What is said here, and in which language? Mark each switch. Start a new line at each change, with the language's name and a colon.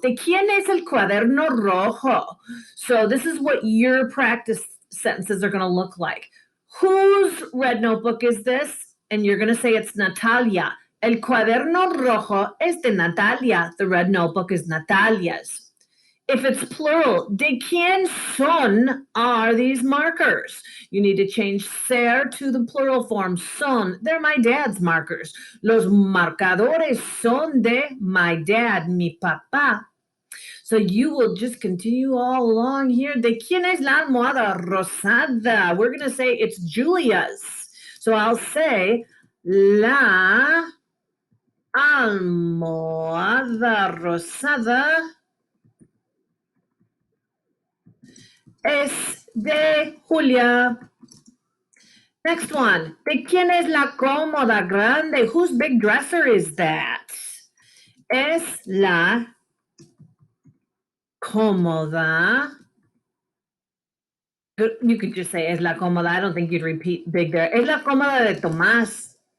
Spanish: ¿De quién es el cuaderno rojo?
English: So this is what your practice sentences are going to look like. Whose red notebook is this? And you're going to say it's Natalia.
Spanish: El cuaderno rojo es de Natalia.
English: The red notebook is Natalia's. If it's plural,
Spanish: ¿de quién son
English: are these markers? You need to change ser to the plural form, son. They're my dad's markers.
Spanish: Los marcadores son de
English: my dad,
Spanish: mi papá.
English: So you will just continue all along here.
Spanish: ¿De quién es la almohada rosada?
English: We're going to say it's Julia's. So I'll say
Spanish: la almohada rosada es de Julia.
English: Next one.
Spanish: ¿De quién es la cómoda grande?
English: Whose big dresser is that?
Spanish: Es la cómoda.
English: You could just say
Spanish: es la cómoda.
English: I don't think you'd repeat big there.
Spanish: Es la cómoda de Tomás.